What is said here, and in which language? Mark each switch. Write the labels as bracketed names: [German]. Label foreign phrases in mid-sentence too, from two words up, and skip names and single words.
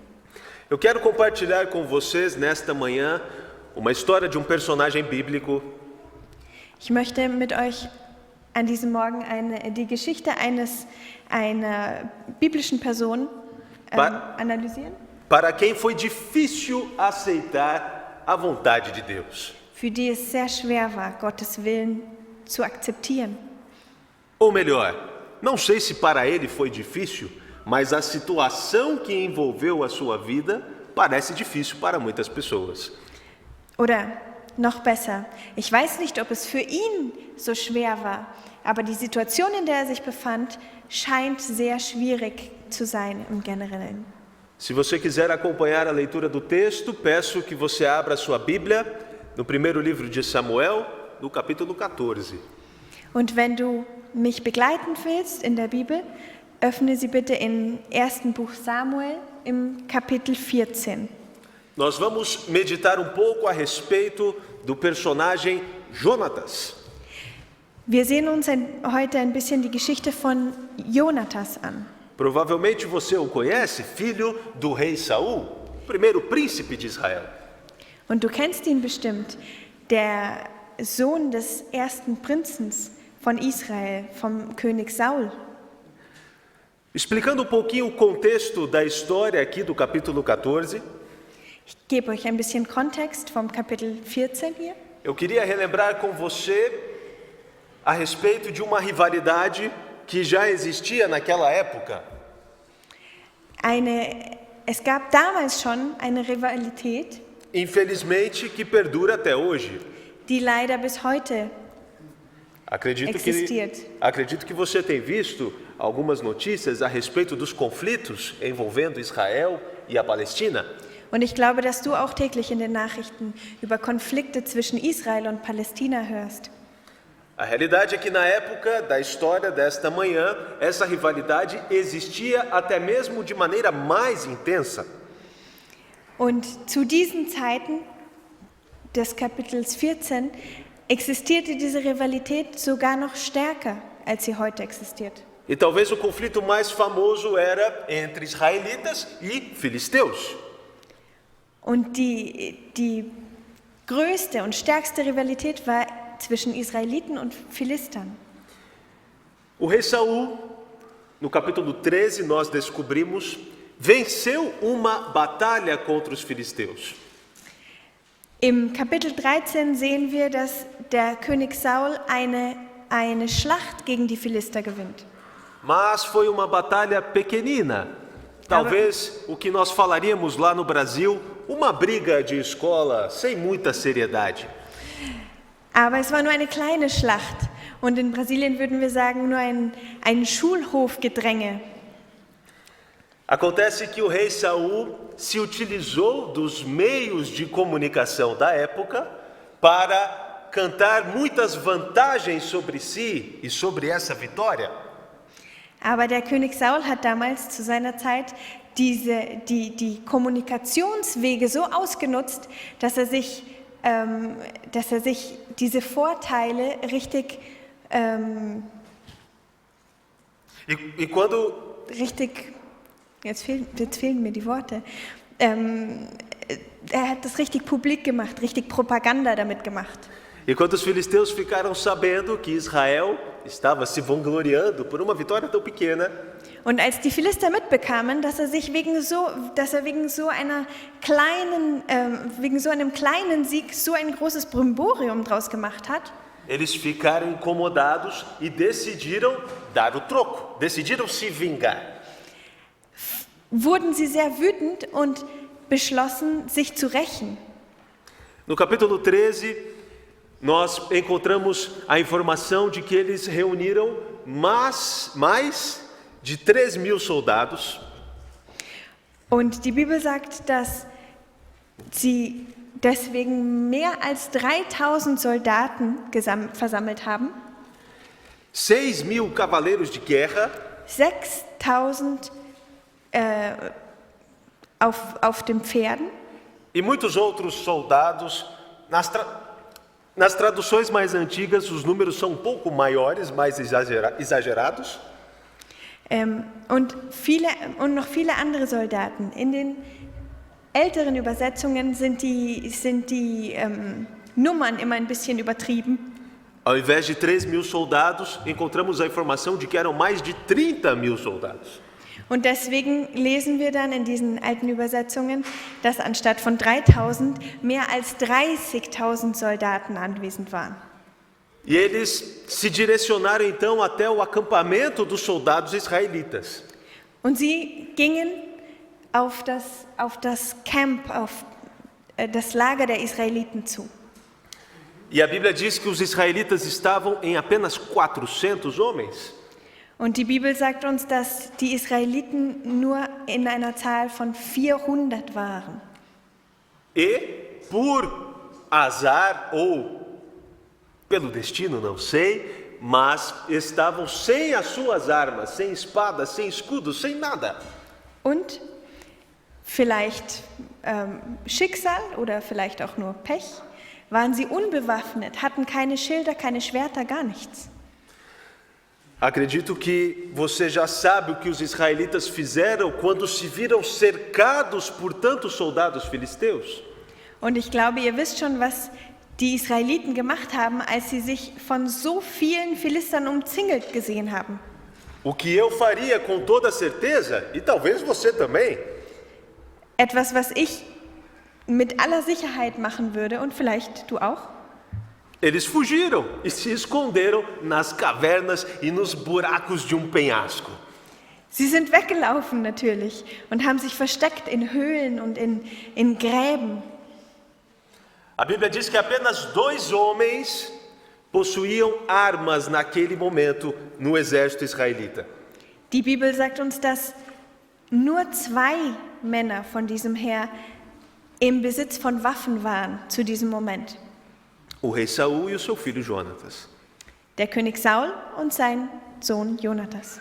[Portuguese] Eu quero compartilhar com vocês nesta manhã uma história de um personagem bíblico. [German] Ich möchte mit euch an diesem Morgen die Geschichte einer biblischen Person analysieren, [Portuguese] para quem foi difícil aceitar a vontade de Deus. [German] für die es sehr schwer war, Gottes Willen zu akzeptieren. [Portuguese] Ou melhor, não sei se para ele foi difícil, mas a situação que envolveu a sua vida parece difícil para muitas pessoas. [German] Oder noch besser, ich weiß nicht, ob es für ihn so schwer war, aber die Situation, in der er sich befand, scheint sehr schwierig zu sein im Generellen. [Portuguese] Se você quiser acompanhar a leitura do texto, peço que você abra sua Bíblia no primeiro livro de Samuel, no capítulo 14. [German] Und wenn du mich begleiten willst in der Bibel, öffne sie bitte im ersten Buch Samuel im Kapitel 14. [Portuguese] Nós vamos meditar um pouco a respeito do personagem Jonatas. [German] Wir sehen uns heute ein bisschen die Geschichte von Jonatas an. [Portuguese] Provavelmente você o conhece, filho do rei Saul, o primeiro príncipe de Israel. [German] Und du kennst ihn bestimmt, der Sohn des ersten Prinzen von Israel, vom König Saul. [Portuguese] Explicando um pouquinho o contexto da história aqui do capítulo 14, [German] Ich gebe euch ein bisschen Kontext vom Kapitel 14 hier. [Portuguese] eu queria relembrar com você a respeito de uma rivalidade que já existia naquela época. [German] Es gab damals schon eine Rivalität, [Portuguese] Infelizmente, que perdura até hoje. [German] die leider bis heute existiert. [Portuguese] Acredito que você tem visto algumas notícias a respeito dos conflitos envolvendo Israel e a Palestina. [German] Und ich glaube, dass du auch täglich in den Nachrichten über Konflikte zwischen Israel und Palästina hörst. [Portuguese] A realidade é que na época da história desta manhã, essa rivalidade existia até mesmo de maneira mais intensa. [German] Und zu diesen Zeiten des Kapitels 14 existierte diese Rivalität sogar noch stärker, als sie heute existiert. [Portuguese] E talvez o conflito mais famoso era entre israelitas e filisteus. [German] Und die größte und stärkste Rivalität war zwischen Israeliten und Philistern. [Portuguese] O rei Saul, no capítulo 13, nós descobrimos, venceu uma batalha contra os filisteus. [German] Im Kapitel 13 sehen wir, dass der König Saul eine Schlacht gegen die Philister gewinnt. [Portuguese] Mas foi uma batalha pequenina. Talvez o que nós falaríamos lá no Brasil, uma briga de escola sem muita seriedade. [German] Aber es war nur eine kleine Schlacht und in Brasilien würden wir sagen, nur ein Schulhofgedränge. [Portuguese] Acontece que o rei Saul se utilizou dos meios de comunicação da época para cantar muitas vantagens sobre si e sobre essa vitória. [German] Aber der König Saul hat damals zu seiner Zeit die Kommunikationswege so ausgenutzt, dass er sich diese Vorteile richtig jetzt fehlen mir die Worte. Er hat das richtig publik gemacht, richtig Propaganda damit gemacht. [Portuguese] E quando os filisteus ficaram sabendo que Israel estava se vangloriando por uma vitória tão pequena, [German] und als die Philister mitbekamen, dass er wegen so einem kleinen Sieg so ein großes Brimborium draus gemacht hat, [Portuguese] eles ficaram incomodados e decidiram dar o troco, decidiram se vingar. [German] Wurden sie sehr wütend und beschlossen, sich zu rächen. [Portuguese] No capítulo 13, nós encontramos a informação de que eles reuniram mais de 3.000 soldados. [German] Und die Bibel sagt, dass sie deswegen mehr als 3.000 Soldaten versammelt haben. [Portuguese] 6.000 cavaleiros de guerra. [German] 6.000 auf den Pferden. [Portuguese] E muitos outros soldados. Nas traduções mais antigas, os números são um pouco maiores, mais exagerados. [German] Und noch viele andere Soldaten. In den älteren Übersetzungen sind die Nummern immer ein bisschen übertrieben. [Portuguese] Ao invés de 3.000 soldados, encontramos a informação de que eram mais de 30.000 soldados. [German] Und deswegen lesen wir dann in diesen alten Übersetzungen, dass anstatt von 3.000 mehr als 30.000 Soldaten anwesend waren. [Portuguese] E eles se direcionaram então até o acampamento dos soldados israelitas. [German] Und sie gingen auf das Camp, auf das Lager der Israeliten zu. [Portuguese] E a Bíblia diz que os israelitas estavam em apenas 400 homens. [German] Und die Bibel sagt uns, dass die Israeliten nur in einer Zahl von 400 waren. [Portuguese] E por azar ou pelo destino, não sei, mas estavam sem as suas armas, sem espada, sem escudo, sem nada. [German] Und vielleicht Schicksal oder vielleicht auch nur Pech, waren sie unbewaffnet, hatten keine Schilder, keine Schwerter, gar nichts. [Portuguese] Acredito que você já sabe o que os israelitas fizeram quando se viram cercados por tantos soldados filisteus. [German] Und ich glaube, ihr wisst schon, was die Israeliten gemacht haben, als sie sich von so vielen Philistern umzingelt gesehen haben. [Portuguese] O que eu faria com toda certeza, e talvez você também, [German] Etwas, was ich mit aller Sicherheit machen würde und vielleicht du auch. [Portuguese] eles fugiram e se esconderam nas cavernas e nos buracos de penhasco. [German] Sie sind weggelaufen natürlich und haben sich versteckt in Höhlen und in Gräben. [Portuguese] A Bíblia diz que apenas 2 homens possuíam armas naquele momento no exército israelita. [German] Die Bibel sagt uns, dass nur 2 Männer von diesem Heer im Besitz von Waffen waren zu diesem Moment. [Portuguese] O rei Saul e o seu filho Jonatas. [German] Der König Saul und sein Sohn Jonatas.